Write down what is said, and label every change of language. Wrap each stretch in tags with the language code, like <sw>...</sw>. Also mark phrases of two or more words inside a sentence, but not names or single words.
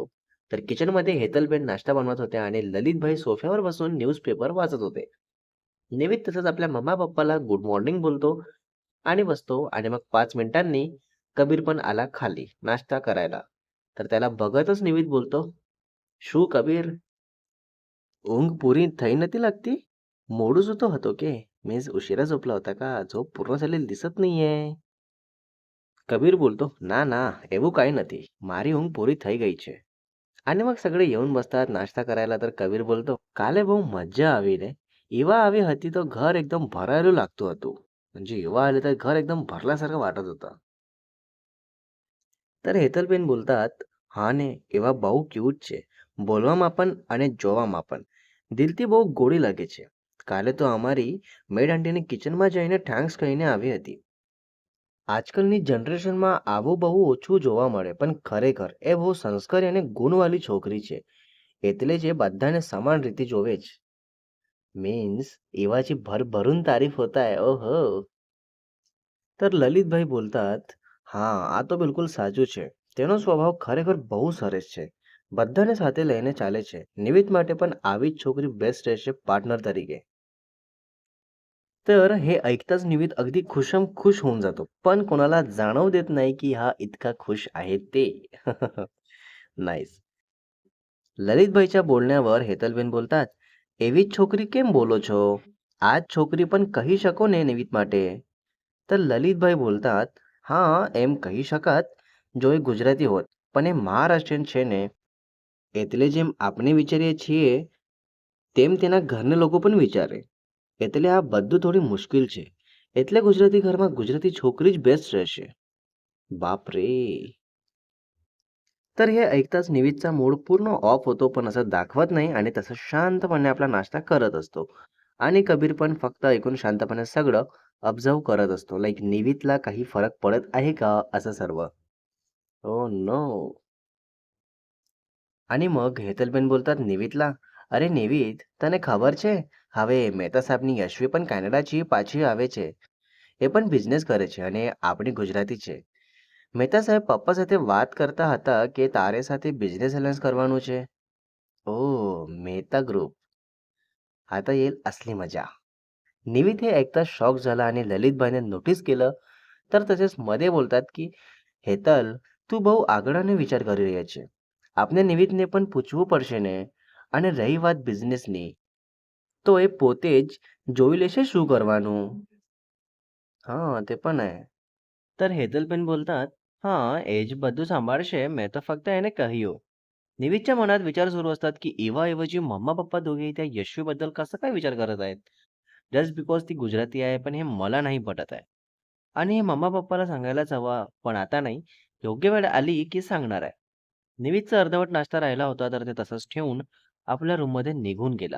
<mr>तर किचनमध्ये हेतलबेन नाश्ता बनवत होत्या आणि ललितभाई सोफ्यावर बसून न्यूजपेपर वाचत होते. निवित तसंच आपल्या मम्मा पप्पाला गुड मॉर्निंग बोलतो आणि बसतो आणि मग 5 मिनिटांनी कबीर पण आला खाली नाश्ता करायला. तर त्याला बघतच निवित बोलतो, "शू कबीर,</mr> <gu>ઊંઘ પૂરી થઈ નથી લાગતી? મોડું સૂતો હતો કે?</gu> <mr>मीन्स उशिरा झोपला होता का? झोप पूर्ण झालेली दिसत नाहीये." कबीर बोलतो,</mr> <gu>"ના ના, એવું काही નથી. મારી ઊંઘ પૂરી થઈ ગઈ છે."</gu> <mr>आणि मग सगळे येऊन बसतात नाश्ता करायला. तर कबीर बोलतो,</mr> <gu>"કાલે બહુ મજા આવી રે. એવા આવી હતી તો ઘર એકદમ ભરાયેલું લાગતું હતું."</gu> <mr>म्हणजे एव्हा आले तर घर एकदम भरल्यासारखं वाटत होतं. तर हेतलबेन बोलतात,</mr> <gu>"હા ને, એવા બહુ ક્યુટ છે. બોલવામાં પણ અને જોવામાં પણ. દિલથી બહુ ગોળી લાગે છે. કાલે તો અમારી મેડ આંટીની કિચનમાં જઈને થેન્ક્સ કહીને આવી હતી." આજકાલની જનરેશનમાં આવું બહુ ઓછું જોવા મળે, પણ ખરેખર એ બહુ સંસ્કારી અને ગુણવાળી છોકરી છે. એટલે જ એ બધાને સમાન રીતે જોવે છે.</gu> <mr>मीन्स एवाची भरभरून तारीफ होत आहे. ओहो. तर ललितभाई बोलतात,</mr> <gu>"હા, આ તો બિલકુલ સાચું છે. તેનો સ્વભાવ ખરેખર બહુ સરસ છે. બધાને સાથે લઈને ચાલે છે. નિમિત માટે પણ આવી જ છોકરી બેસ્ટ રહેશે પાર્ટનર तरीके."</gu> <mr>तर हे ऐकताच निमित अगदी खुश होऊन जातो. पण कोणाला जाणवू देत नाही, की हा इतका खुश आहे ते. नाईस. ललितभाईच्या बोलण्यावर हेतलबेन बोलतात,</mr> <gu>"એવી જ છોકરી કેમ બોલો છો? આ જ છોકરી પણ કહી શકો ને નિમિત માટે."</gu> <mr>तर ललितभाई बोलतात,</mr> <gu>"હા, એમ કહી શકાત જો એ ગુજરાતી હોત. પણ એ મહારાષ્ટ્રીયન છે ને, એટલે જેમ આપણે વિચારીએ છીએ તેમ તેના ઘરના લોકો પણ વિચારે. એટલે આ બધું થોડી મુશ્કેલ છે. એટલે ગુજરાતી ઘરમાં ગુજરાતી છોકરી જ બેસ્ટ રહેશે."</gu> <mr>बापरे! तर हे ऐकताच निवितचा मूड पूर्ण ऑफ होतो, पण असं दाखवत नाही आणि तसं शांतपणे आपला नाश्ता करत असतो. आणि कबीर पण फक्त ऐकून शांतपणे सगळं ऑब्झर्व्ह करत असतो. लाइक निवितला काही फरक पडत आहे का? असं सर्व. ओह नो!</mr> <gu>અને</gu> <mr>मग हेतलबेन बोलतात निवितला,</mr> <gu>"અરે નિવિત, તને ખબર છે? હવે મહેતા સાહેબની યશ્વી પણ કેનેડાથી પાછી આવે છે. એ પણ બિઝનેસ કરે છે અને આપણી ગુજરાતી છે. મહેતા સાહેબ પપ્પા સાથે વાત કરતા હતા કે તારે સાથે બિઝનેસ એલાયન્સ કરવાનું છે."</gu> <mr>ओह! मेहता ग्रुप. आता येईल असली मजा. निवित हे ऐकताच शॉक झाला आणि ललितभाईने नोटीस केलं. तर तसेच मध्ये बोलतात, की</mr> <gu>"હેતલ, તું બહુ આગળ અને વિચાર કરી રહ્યા છે. આપને નિવિતને પણ પૂછવું પડશે ને. અને રહી વાત બિઝનેસની, તો એ પોતે જ જોઈ લેશે શું કરવાનું."</gu> <mr>हां, ते पण आहे. तर હેતલબેન બોલतात, "हां,</mr> <gu>એ જ બધું સંભાળશે. મેં તો फक्त એને કહ્યું."</gu> <mr>निवितच्या मनात विचार सुरू असतात, की एवाऐवजी मम्मा-पप्पा दोघेही त्या यशवीबद्दल कसा काय विचार करत आहेत? जस्ट बिकॉज ती गुजराती आहे, पण हे मला नाही पटत आहे. आणि हे मम्मा-पप्पाला सांगायलाच हवा, पण आता नाही. योग्य वेळ आली की सांगणार आहे. निवितचा अर्धवट नाश्ता राहिला होता, तर ते तसंच ठेवून आपल्या रूममध्ये निघून गेला.</mr>